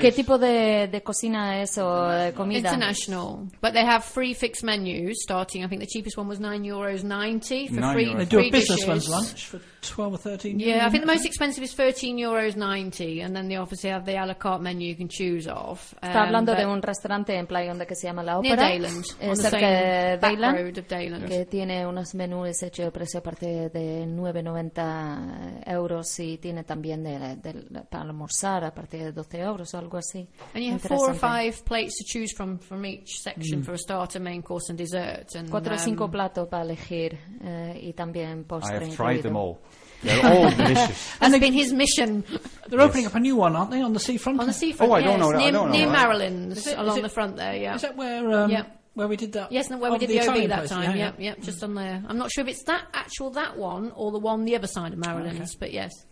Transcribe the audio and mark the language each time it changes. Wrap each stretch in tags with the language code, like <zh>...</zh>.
<es>¿Qué tipo de cocina es o comida? International.</es> <en>But they have free fixed menus starting, I think the cheapest one was €9.90 for three dishes. They do three a business one's lunch for 12 or 13 euros. Yeah, I think the most expensive is €13.90 and then they obviously have the a la carte menu you can choose off.</en> <es>Está hablando de un restaurante en Playa Honda que se llama La Opera.</es> <en>Near Dayland.</en> <es>Cerca</es> <en>de Dayland. Back road of Dayland.</en> <es>Que tiene unos menús hechos a precio aparte de €9.90 y tiene también de para almorzar a partir de 12 euros o algo así.</es> <en>And you have four or five plates to choose from each section for a starter, main course and dessert. And,</en> <es>cuatro o cinco platos para elegir y también postre.</es> <en>I have tried them all. They're all delicious. And it's been his mission. They're opening up a new one, aren't they, on the seafront? On the seafront, oh, yes. I don't know that. Near Marilyn's, along the front there, yeah. Is that where... where we did that. Yes, no, where we did the OB Italian that place, time. Yep, just on there. I'm not sure if it's that actual, that one, or the one the other side of Marilyn's, but yes.</en>